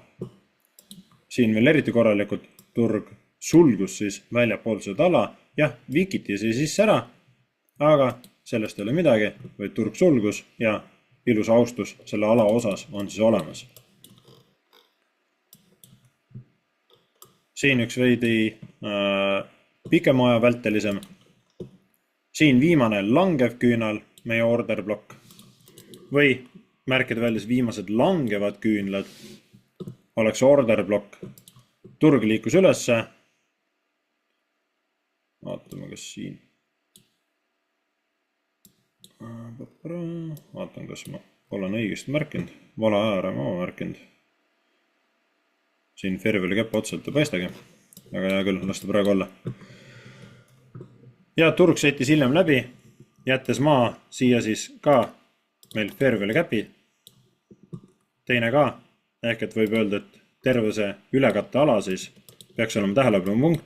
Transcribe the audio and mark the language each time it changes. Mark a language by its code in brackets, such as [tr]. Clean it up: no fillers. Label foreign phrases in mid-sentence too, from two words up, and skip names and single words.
[et] Siin veel eriti korralikult turg sulgus siis väljapool seda ala, jah, vikiti see sisse ära, aga sellest ei ole midagi, vaid turg sulgus ja ilus austus selle ala osas on siis olemas. Siin üks veidi pikema aja vältelisem. Siin viimane langev küünal, meie [en] order block, [et] või märkida välja viimased langevad küünlad, oleks [en] order block. [et] Turg liikus ülesse. Vaatame, kas siin. Vaatan, kas ma olen õigesti märkinud. Vale ajaära ma märkinud. Siin [en] fair value cap [et] otselt ei paistagi. Aga hea küll, lasta praegu olla. Ja turg sõitis hiljem läbi, jättes maa siia siis ka meil [en] fair value capi. [et] Teine ka, ehk et võib öelda, et terve see ülekatte ala siis peaks olema tähelepanu punkt.